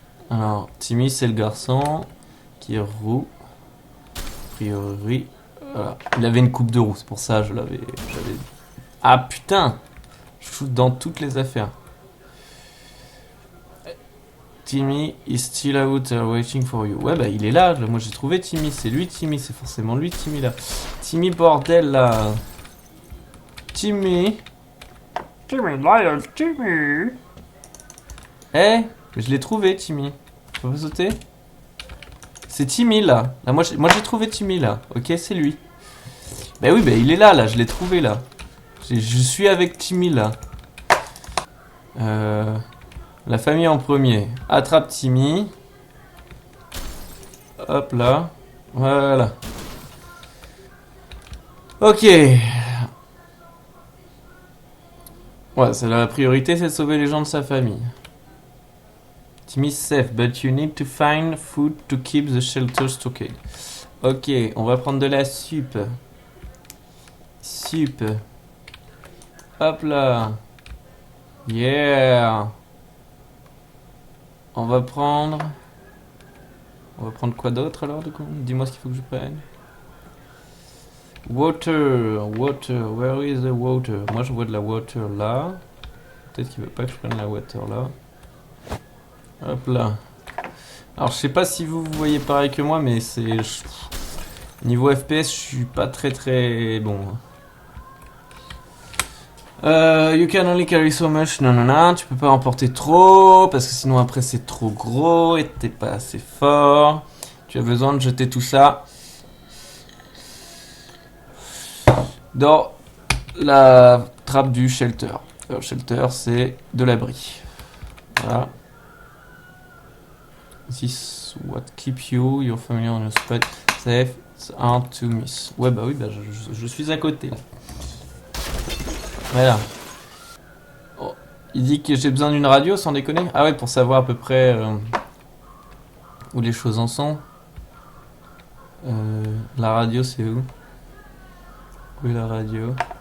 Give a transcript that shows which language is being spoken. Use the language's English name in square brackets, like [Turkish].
[French] Alors, Timmy, c'est le garçon qui est roux. A priori, voilà. Il avait une coupe de roux, c'est pour ça que je l'avais. Ah putain! Je shoot dans toutes les affaires. [English] Timmy is still out there waiting for you. [French] Ouais, bah il est là. Moi j'ai trouvé Timmy. C'est lui Timmy. C'est forcément lui Timmy là. Timmy bordel là. Timmy. Timmy Lion. Timmy. Eh, je l'ai trouvé Timmy. Je peux pas sauter? C'est Timmy là. Moi j'ai trouvé Timmy là. Ok, c'est lui. Bah oui, bah il est là. Je l'ai trouvé là. Je suis avec Timmy là. La famille en premier. Attrape Timmy. Hop là. Voilà. Ok. Ouais, c'est la priorité, c'est de sauver les gens de sa famille. [English] Timmy's safe, but you need to find food to keep the shelter stocked. [French] Ok, on va prendre de la soupe. Soupe. Hop là. [English] Yeah. [French] On va prendre quoi d'autre alors du coup? Dis-moi ce qu'il faut que je prenne. [English] Water, where is the water? [French] Moi je vois de la water là. Peut-être qu'il veut pas que je prenne la water là. Hop là. Alors je sais pas si vous voyez pareil que moi, mais c'est... Niveau FPS, je suis pas très bon. [English] You can only carry so much. [French] Non, tu peux pas emporter trop parce que sinon après c'est trop gros et t'es pas assez fort. Tu as besoin de jeter tout ça dans la trappe du shelter. Le shelter, c'est de l'abri. Voilà. [English] This what keep you, your family on your spot safe, it's hard to miss. [French] Ouais, bah oui, bah je suis à côté là. Voilà. Oh, il dit que j'ai besoin d'une radio, sans déconner. Ah ouais, pour savoir à peu près où les choses en sont. La radio, c'est où? Où est la radio?